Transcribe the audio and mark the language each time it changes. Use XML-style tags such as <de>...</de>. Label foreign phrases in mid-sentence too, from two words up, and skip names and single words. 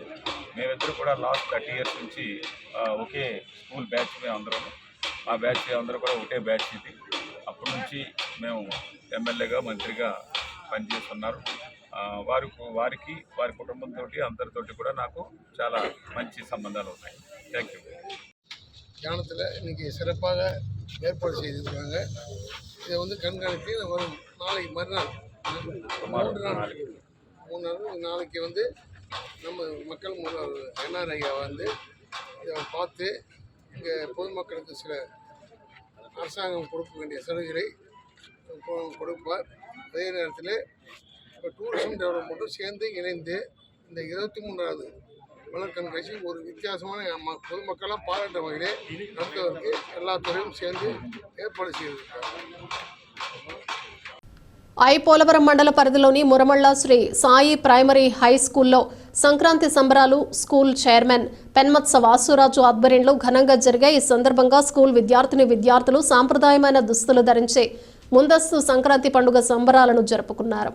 <te>మేమిద్దరు కూడా</te> <en>last 30 years</en> <te>నుంచి ఒకే స్కూల్ బ్యాచ్ మేమందరం. ఆ బ్యాచ్ అందరూ కూడా ఒకటే బ్యాచ్ ఇది. అప్పటి నుంచి మేము ఎమ్మెల్యేగా, మంత్రిగా పనిచేస్తున్నారు. వారికి వారి కుటుంబంతో అందరితోటి కూడా నాకు చాలా మంచి సంబంధాలు ఉన్నాయి.</te> <ta>தேங்க்யூ. யானத்தில் இன்றைக்கி சிறப்பாக ஏற்பாடு செய்திருக்காங்க. இதை வந்து கண்காணித்து வரும் நாளைக்கு மறுநாள் 3 நாள் நாளைக்கு வந்து நம்ம மக்கள் முதல் என்ஆர் ஐயா வந்து இதை பார்த்து இங்கே பொதுமக்களுக்கு சில அரசாங்கம் கொடுக்க வேண்டிய சலுகைகளை கொடுப்பார். அதே நேரத்தில் இப்போ</ta> <en>tourism development</en> <ta>சேர்ந்து இணைந்து இந்த 23வது மலர் கண்காட்சி ஒரு வித்தியாசமான பொதுமக்களாக பாராட்ட வகையிலே நடத்துவதற்கு எல்லா துறையும் சேர்ந்து ஏற்பாடு செய்திருக்காங்க.</ta> <te>పోలవరం మండల పరిధిలోని మురమళ్ళ శ్రీ సాయి ప్రైమరీ హై స్కూల్లో సంక్రాంతి సంబరాలు స్కూల్ చైర్మన్ పెన్మత్స వాసురాజు ఆధ్వర్యంలో ఘనంగా జరిగాయి. ఈ సందర్భంగా స్కూల్ విద్యార్థులు సాంప్రదాయమైన దుస్తులు ధరించి ముందస్తు సంక్రాంతి పండుగ సంబరాలను జరుపుకున్నారు.</te>